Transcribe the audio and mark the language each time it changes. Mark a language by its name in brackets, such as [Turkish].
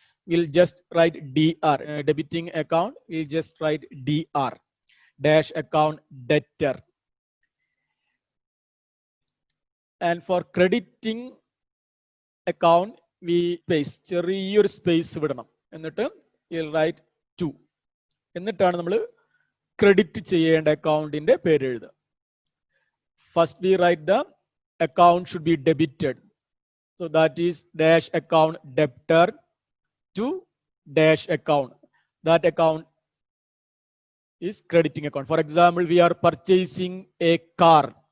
[English] We'll just write DR, debiting account, we'll just write DR, dash account debtor. And for crediting account, we space, [Malayalam] ചെറിയൊരു space വിടണം. [English] എന്നിട്ട് we'll write 2. [Malayalam] എന്നിട്ടാണ് നമ്മൾ credit ചെയ്യേണ്ട അക്കൗണ്ടിന്റെ പേര് എഴുതുക. [English] First we write the account should be debited. So that is dash account debtor to dash account. That account is crediting account. For example, we are purchasing a car.